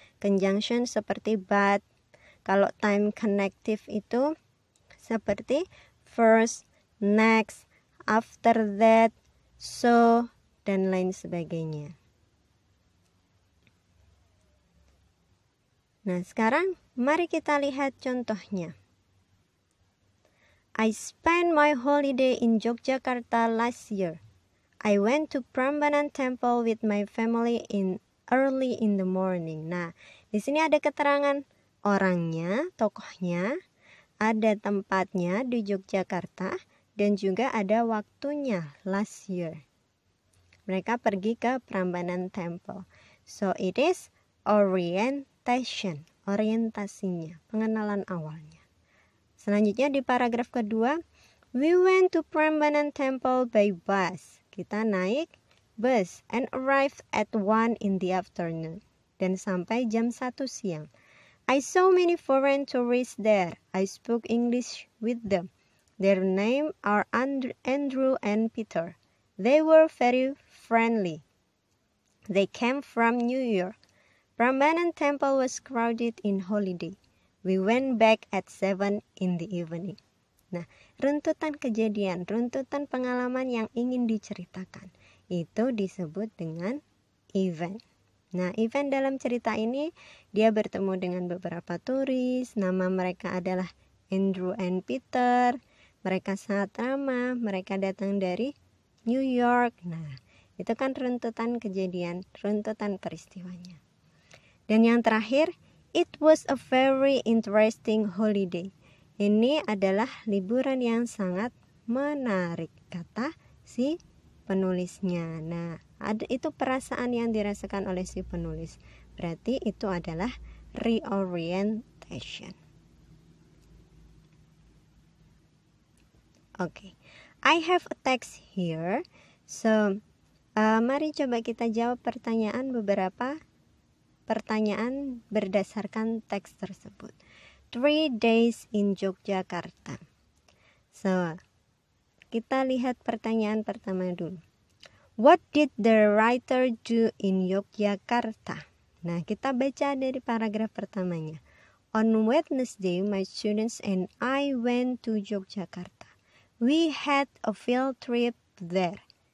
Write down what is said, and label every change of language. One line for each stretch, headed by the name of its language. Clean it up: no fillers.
Indonesian: Conjunction seperti but, kalau time connective itu seperti first, next, after that, so, dan lain sebagainya. Nah, sekarang mari kita lihat contohnya.
English: I spent my holiday in Yogyakarta last year. I went to Prambanan Temple with my family early in the morning.
Indonesian: Nah, di sini ada keterangan orangnya, tokohnya, ada tempatnya di Yogyakarta, dan juga ada waktunya,
English: last year.
Indonesian: Mereka pergi ke Prambanan Temple.
English: So it is orientation,
Indonesian: orientasinya, pengenalan awalnya. Selanjutnya di paragraf kedua,
English: we went to Prambanan Temple by bus.
Indonesian: Kita naik bus
English: and arrived at 1 in the afternoon.
Indonesian: Dan sampai jam 1 siang.
English: I saw many foreign tourists there. I spoke English with them. Their names are Andrew and Peter. They were very friendly. They came from New York. Prambanan Temple was crowded in holiday. We went back at 7 in the evening.
Indonesian: Nah, runtutan kejadian, runtutan pengalaman yang ingin diceritakan, itu disebut dengan event. Nah, event dalam cerita ini, dia bertemu dengan beberapa turis, nama mereka adalah Andrew and Peter, mereka sangat ramah, mereka datang dari New York. Nah, itu kan runtutan kejadian, runtutan peristiwanya. Dan yang terakhir,
English: it was a very interesting holiday.
Indonesian: Ini adalah liburan yang sangat menarik, kata si penulisnya. Nah, itu perasaan yang dirasakan oleh si penulis. Berarti itu adalah reorientation.
English: Okay, I have a text here.
Indonesian: So, mari coba kita jawab beberapa pertanyaan berdasarkan teks tersebut.
English: 3 days in Yogyakarta.
Indonesian: So, kita lihat pertanyaan pertama dulu.
English: What did the writer do in Yogyakarta?
Indonesian: Nah, kita baca dari paragraf pertamanya.
English: On Wednesday, my students and I went to Yogyakarta. We had a field trip there.